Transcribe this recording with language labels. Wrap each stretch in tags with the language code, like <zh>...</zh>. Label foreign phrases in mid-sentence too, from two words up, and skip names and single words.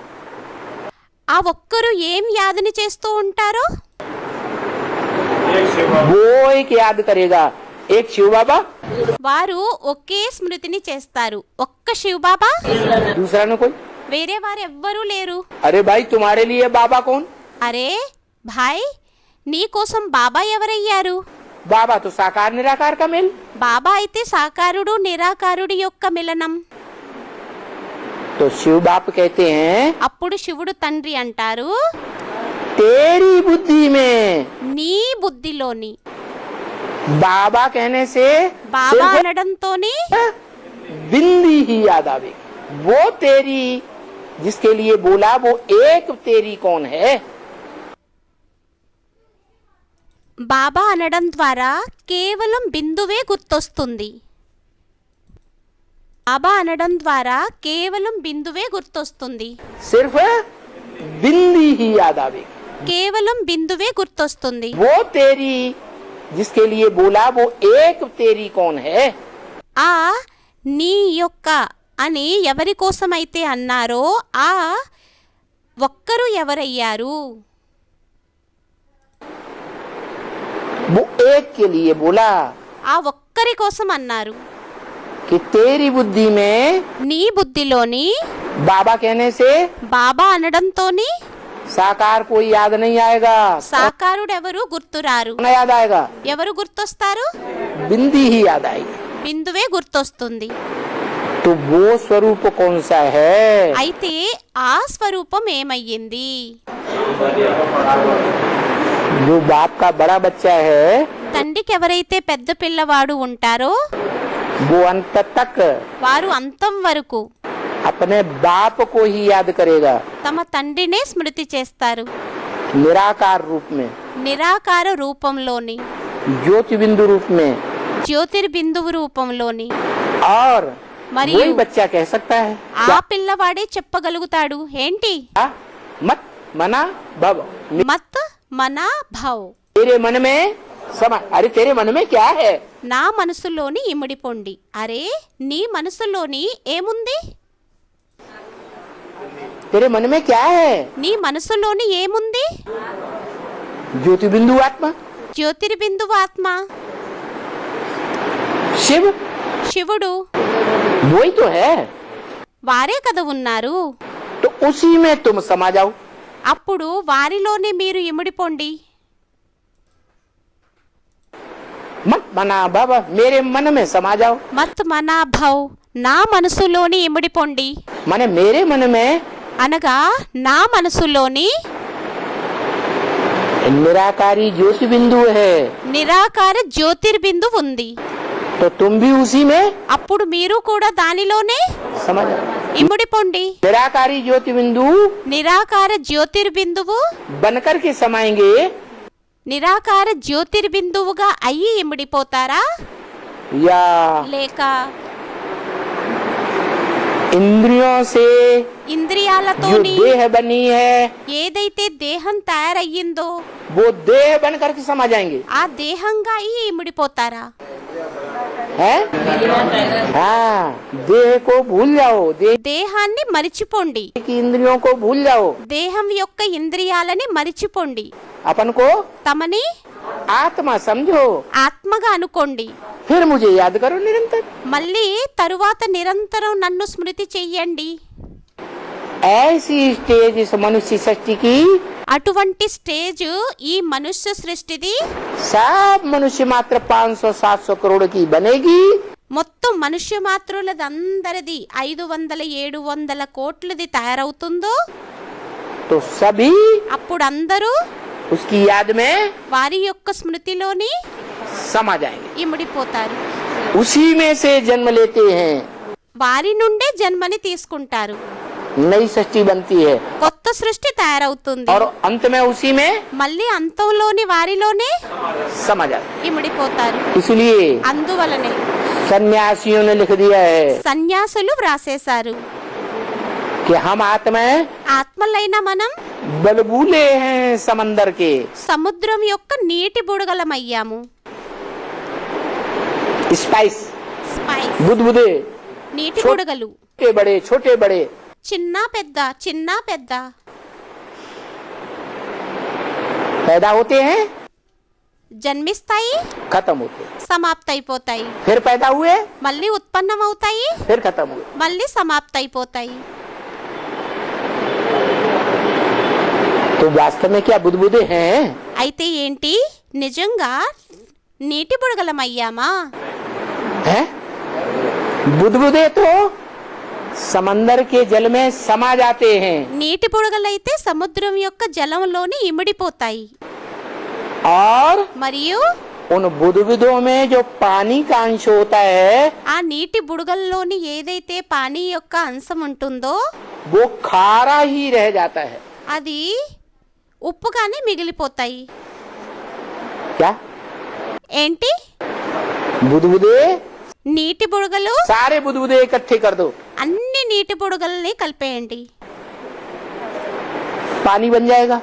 <te>ఆ ఒక్కరు ఏం యాదని చేస్తూ ఉంటారో?</te> <hi>वो एक याद करेगा. एक शिव बाबा,</hi> <te>వారు ఒకే స్మృతిని చేస్తారు. ఒక్క శివ్ బాబా,</te> <hi>दूसरा न कोई.</hi> <te>వేరే వారు ఎవ్వరూ లేరు.</te> <hi>अरे भाई तुम्हारे लिए बाबा कौन? अरे भाई,</hi> <te>నీ కోసం బాబా ఎవరయ్యారు?</te> <hi>बाबा तो साकार निराकार का मेल.</hi> <te>బాబా అయితే సాకారుడు నిరాకారుడి యొక్క మిలనం.</te> <hi>तो शिव बाप कहते हैं</hi> <te>అప్పుడు శివుడు తండ్రి అంటారు,</te> <hi>तेरी बुद्धि में.</hi> <te>నీ బుద్ధిలోని.</te> <hi>बाबा कहने से</hi> <te>బాబా</te> <hi>सिर्फ</hi> <te>అనడంతోని</te> <hi>बिंदी ही याद आवे। वो तेरी जिसके लिए बोला वो एक तेरी कौन है।</hi> <te>బాబా అనడం ద్వారా కేవలం బిందువే గుర్తొస్తుంది. బాబా అనడం ద్వారా కేవలం బిందువే గుర్తొస్తుంది.</te> <hi>सिर्फ बिंदी ही याद आवे।</hi> <te>కేవలం బిందువే గుర్తొస్తుంది.</te> <hi>वो तेरी जिसके लिए बोला वो एक तेरी कौन है।</hi> <te>ఆ నీ యొక్క అని ఎవరి కోసమైతే అన్నారో ఆ ఒక్కరు ఎవరయ్యారు.</te> <hi>वो एक के लिए बोला</hi> <te>ఆ ఒక్కరి కోసం అన్నారు.</te> <hi>कि तेरी बुद्धि में</hi> <te>నీ బుద్ధిలోని</te> <hi>बाबा कहने से</hi> <te>బాబా అనడంతోని</te> <hi>साकार कोई याद नहीं आएगा।</hi> <te>సాకారుడెవరు గుర్తురారు.</te> <hi>कौन याद आएगा।</hi> <te>ఎవరు గుర్తొస్తారు.</te> <hi>बिंदी ही याद आएगी।</hi> <te>బిందువే గుర్తొస్తుంది.</te> <hi>तो वो स्वरूप कौन सा है।</hi> <te>అయితే ఆ స్వరూపం ఏమయ్యింది.</te> <hi>जो बाप का बड़ा बच्चा है</hi> <te>తండ్రికి ఎవరైతే పెద్ద పిల్లవాడు ఉంటారో</te> <hi>वो अंत तक</hi> <te>వారు అంతం వరకు</te> <hi>अपने बाप को ही याद करेगा।</hi> <te>తమ తండ్రినే స్మృతి చేస్తారు.</te> <hi>निराकार रूप में,</hi> <te>నిరాకార రూపంలోని,</te> <hi>ज्योति बिंदु रूप में।</hi> <te>జ్యోతిర్బిందువు రూపంలోని.</te> <hi>और</hi> <te>మరియు</te> <hi>वही बच्चा कह सकता है</hi> <te>ఆ పిల్లవాడే చెప్పగలుగుతాడు ఏంటి.</te> <hi>क्या? मत मना भव। मत मना भव. तेरे मन में समा। अरे तेरे मन में क्या है।</hi> <te>నా మనసులోని ఇమిడిపోండి. అరే నీ మనసులోని ఏముంది.</te> <hi>तेरे मन में क्या है।</hi> <te>నీ మనసులోని ఏముంది.</te> <hi>ज्योति बिंदु आत्मा,</hi> <te>జ్యోతిర్బిందువు ఆత్మ,</te> <hi>शिव,</hi> <te>శివుడు.</te> <hi>वही तो है।</hi> <te>వారే కదా ఉన్నారు.</te> <hi>तो उसी में तुम समा जाओ।</hi> <te>అప్పుడు వారిలోనే మీరు ఇమిడిపోండి.</te> <hi>मत मना भव, मेरे मन में समा जाओ। मत मना भव,</hi> <te>నా మనసులోని ఇమిడిపోండి.</te> <hi>माने मेरे मन में</hi> <te>అనగా నా మనసులోని</te> <hi>निराकारी ज्योति बिंदु है।</hi> <te>నిరాకార జ్యోతిర్బిందు ఉంది.</te> <hi>तो तुम भी उसी में</hi> <te>అప్పుడు మీరు కూడా దానిలోనే</te> <hi>समा जाओ।</hi> <te>ఇమిడిపోండి.</te> <hi>निराकारी ज्योति बिंदु</hi> <te>నిరాకార జ్యోతిర్బిందువు</te> <hi>बनकर के समाएंगे</hi> <te>నిరాకార జ్యోతిర్బిందువుగా అయ్యి ఇమిడిపోతారా</te> <hi>या</hi> <te>లేక</te> <hi>इंद्रियों से जो</hi> <te>ఇంద్రియాలతోని</te> <hi>देह बनी है</hi> <te>ఏదైతే దేహం తయారయ్యిందో</te> <hi>वो देह बनकर के समा जाएंगे।</hi> <te>ఆ దేహంగా అయ్యి ఇమిడిపోతారా.</te> <hi>है हाँ, देह को भूल जाओ, देह</hi> <te>దేహాన్ని మరిచిపోండి.</te> <hi>की इंद्रियों को भूल जाओ।</hi> <te>దేహం యొక్క ఇంద్రియాలని మరిచిపోండి.</te> <hi>अपन को</hi> <te>తమని</te> <hi>आत्मा समझो।</hi> <te>ఆత్మగా అనుకోండి.</te> <hi>फिर मुझे याद करो निरंतर।</hi> <te>మళ్ళీ తరువాత నిరంతరం నన్ను స్మృతి చెయ్యండి.</te> <hi>ऐसी स्टेज इस मनुष्य सृष्टि की</hi> <te>అటువంటి స్టేజ్ ఈ మనుష్య సృష్టిది.</te> <hi>सब मनुष्य मात्र 500-700 करोड़ की बनेगी।</hi> <te>మొత్తం మనుష్య మాత్రులదందరిది 500-700 కోట్లది తయారవుతుందో</te> <hi>तो सभी</hi> <te>అప్పుడు అందరూ</te> <hi>उसकी याद में</hi> <te>వారి యొక్క స్మృతిలోని</te> <hi>समा जाएंगे।</hi> <te>ఇమిడిపోతారు.</te> <hi>उसी में से जन्म लेते हैं।</hi> <te>వారి నుండే జన్మని తీసుకుంటారు.</te> <hi>नई सृष्टि बनती है</hi> <te>కొత్త సృష్టి తయారవుతుంది.</te> <hi>और अंत में उसी में</hi> <te>మళ్ళీ అంతంలోని వారిలోనే</te> <hi>समा जाते हैं।</hi> <te>ఇమిడిపోతారు.</te> <hi>इसलिए</hi> <te>అందువలనే</te> <hi>सन्यासियों ने लिख दिया है</hi> <te>సన్యాసులు వ్రాసేశారు</te> <hi>कि हम आत्माएं</hi> <te>ఆత్మలైన మనం</te> <hi>बलबूले हैं समंदर के।</hi> <te>సముద్రం యొక్క నీటి బుడగలమయ్యాము.</te> <hi>स्पाइस</hi> <te>స్పైస్</te> <hi>बुदबुदे</hi> <te>నీటి</te> <hi>छो-</hi> <te>బుడగలు</te> <hi>छोटे बड़े छोटे बड़े</hi> <te>చిన్న పెద్ద చిన్న పెద్ద</te> <hi>पैदा होते हैं</hi> <te>జన్మిస్తాయి,</te> <hi>खत्म होते हैं,</hi> <te>సమాప్తైపోతాయి.</te> <hi>फिर पैदा हुए</hi> <te>మళ్ళీ ఉత్పన్నమవుతాయి,</te> <hi>फिर खत्म हुए।</hi> <te>మళ్ళీ సమాప్తైపోతాయి.</te> <hi>तो वास्तव में क्या बुदबुदे हैं।</hi> <te>అయితే ఏంటి నిజంగా నీటి బుడగలమయ్యామా.</te> <hi>हैं बुदबुदे तो समंदर के जल में समा जाते हैं</hi> <te>నీటి బుడగలైతే సముద్రం యొక్క జలంలోని ఇమిడిపోతాయి</te> <hi>और</hi> <te>మరియు</te> <hi>उन बुदबुदों में जो पानी का अंश होता है</hi> <te>ఆ నీటి బుడగల్లోని ఏదైతే పానీ యొక్క అంశం ఉంటుందో</te> <hi>वो खारा ही रह जाता है।</hi> <te>అది ఉప్పుగానే మిగిలిపోతాయి।</te> <hi>क्या</hi> <te>ఏంటి?</te> <hi>बुदबुदे</hi> <te>నీటి బుడగలు</te> <hi>सारे बुदबुदे इकट्ठे कर दो,</hi> <te>అన్ని నీటి బుడగల్ని కలిపేయండి,</te> <hi>पानी बन जाएगा।</hi>